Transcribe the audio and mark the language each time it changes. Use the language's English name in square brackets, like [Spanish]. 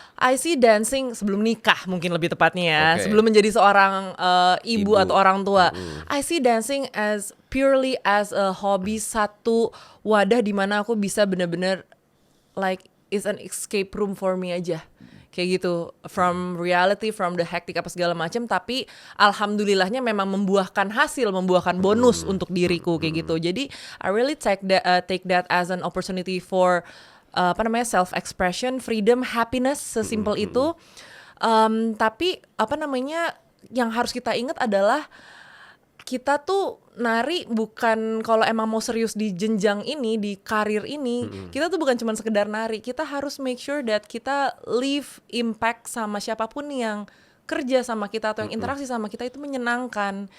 [English] I see dancing [Indonesian] sebelum nikah mungkin lebih tepatnya ya. Oke. Sebelum menjadi seorang ibu Ibu. atau orang tua. [English] I see dancing as purely as a hobby, [Indonesian] satu wadah di mana aku bisa bener-bener [English] like it's an escape room for me aja. [Indonesian] Kayak gitu, [English] from reality, from the hectic [Indonesian] apa segala macam, tapi alhamdulillahnya memang membuahkan hasil, membuahkan bonus untuk diriku kayak gitu. [English] Jadi I really take that as an opportunity for self expression, freedom, happiness, [Indonesian] sesimpel itu. Tapi yang harus kita ingat adalah kita tuh nari bukan kalau emang mau serius di jenjang ini, di karir ini, kita tuh bukan cuma sekedar nari, kita harus [English] make sure that [Indonesian] kita [English] leave impact [Indonesian] sama siapapun yang kerja sama kita atau yang interaksi sama kita itu menyenangkan.